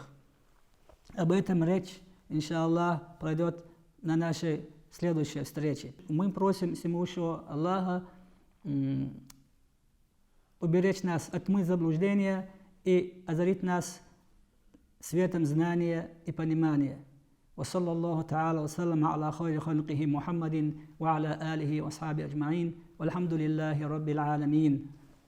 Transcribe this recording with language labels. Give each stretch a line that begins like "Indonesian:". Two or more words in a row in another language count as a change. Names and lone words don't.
Russian: Об этом речь, иншаллах, пройдет на нашей следующей встрече. Мы просим всемогущего Аллаха уберечь нас от тьмы заблуждения и озарить нас светом знания и понимания.
Arabic: وصلى الله تعالى وسلم على خير خلقه محمد وعلى آله وأصحابه أجمعين والحمد لله رب العالمين.